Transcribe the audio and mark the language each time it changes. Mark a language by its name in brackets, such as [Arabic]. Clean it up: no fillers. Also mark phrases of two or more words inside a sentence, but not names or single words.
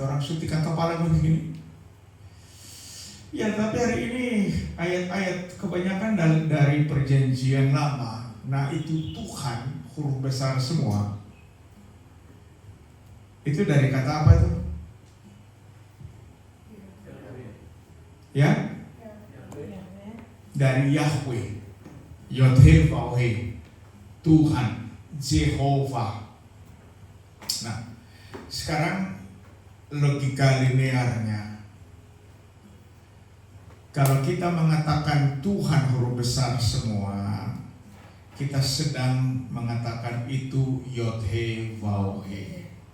[Indonesian] Orang suntikan kepala begini. Ya, tapi hari ini ayat-ayat kebanyakan dari perjanjian lama. Nah, itu Tuhan, huruf besar semua. Itu dari kata apa itu? Ya? Dari Yahweh. Yod-Heh-Vav-Heh. Tuhan, Jehovah. Nah, sekarang logika linearnya. Kalau kita mengatakan Tuhan huruf besar semua, kita sedang mengatakan itu Yod-Heh-Vav-Heh.